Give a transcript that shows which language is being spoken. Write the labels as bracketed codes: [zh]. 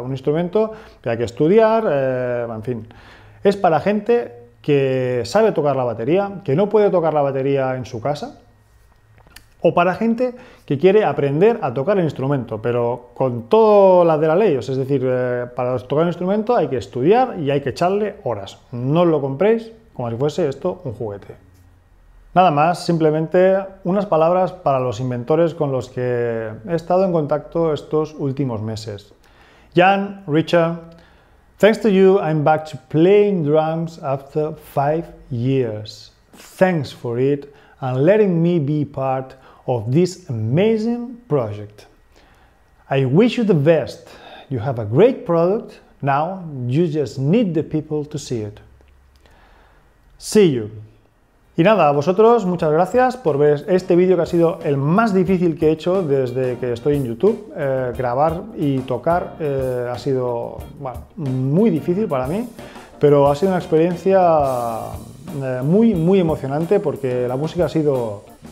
[es] Un instrumento que hay que estudiar, en fin. Es para gente que sabe tocar la batería, que no puede tocar la batería en su casa, o para gente que quiere aprender a tocar el instrumento, pero con todas las de la ley. Es decir, para tocar el instrumento hay que estudiar y hay que echarle horas. No lo compréis como si fuese esto un juguete. Nada más, simplemente unas palabras para los inventores con los que he estado en contacto estos últimos meses. [en] Jan, Richard, thanks to you, I'm back to playing drums after 5 years. Thanks for it and letting me be part of this amazing project. I wish you the best. You have a great product. Now you just need the people to see it. See you. [es] Y nada, a vosotros muchas gracias por ver este vídeo que ha sido el más difícil que he hecho desde que estoy en YouTube. Grabar y tocar ha sido muy difícil para mí, pero ha sido una experiencia muy emocionante porque la música ha sido